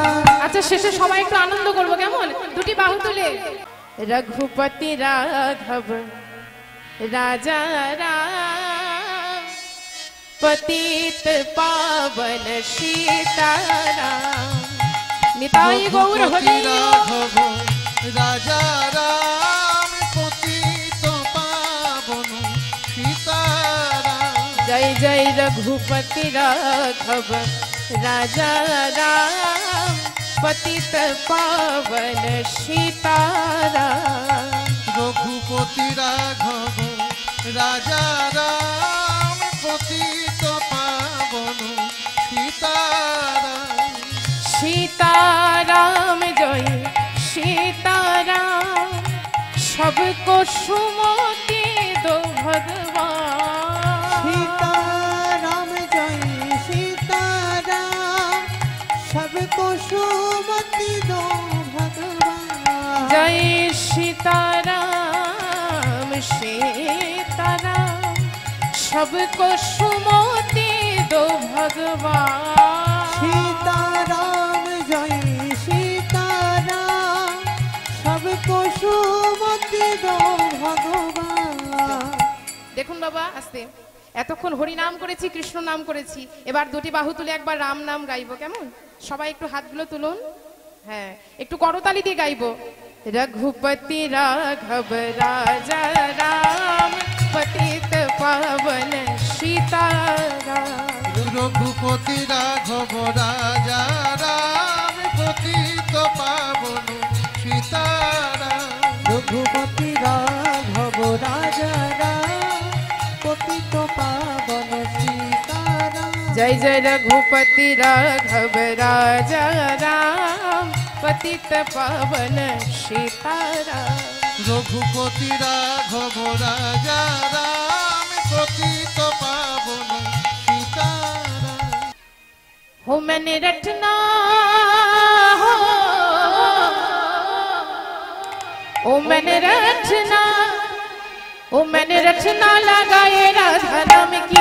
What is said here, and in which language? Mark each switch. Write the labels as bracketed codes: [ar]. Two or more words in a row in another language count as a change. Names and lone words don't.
[bn] আচ্ছা শেষে সবাই একটু আনন্দ করবো কেমন দুটি বাহু তুলে [hi] रघुपति राघव राजा राम पतित पावन सीताराम निताई गौर हरि राघव राजा राम पतित पावन सीताराम जय जय रघुपति राघव राजा राम पतित पावन सीताराम रघुपति राघव राजा राम पतित पावन सीताराम सीताराम जय सीताराम सबको सुमति दो भगवान। सीताराम जय सीताराम सबको सुमति दो भगवान। जय सीताराम सीताराम सबको सुमति दो भगवान। सीताराम जय सीताराम सबको सुमति दो भगवान। [bn] দেখুন বাবা আস্তে, এতক্ষণ হরি নাম করেছি, কৃষ্ণ নাম করেছি, এবার দুটি বাহু তুলে একবার রাম নাম গাইবো, কেমন? সবাই একটু হাতগুলো তুলুন, হ্যাঁ একটু করতালি দিয়ে গাইবো। [hi] रघुपति राघव राजा राम पतित पावन सीताराम। रघुपति राघव राजा राम पतित पावन सीताराम। रघुपति राघव राजा राम पतित पावन सीताराम। जय जय रघुपति राघव राजा राम पतित पावन सीताराम। रघुपति राघव राजा राम पतित पावन सीताराम। हो मैंने रटना ओ मैंने रचना, ओ मैंने रचना लगाए राधा नाम की।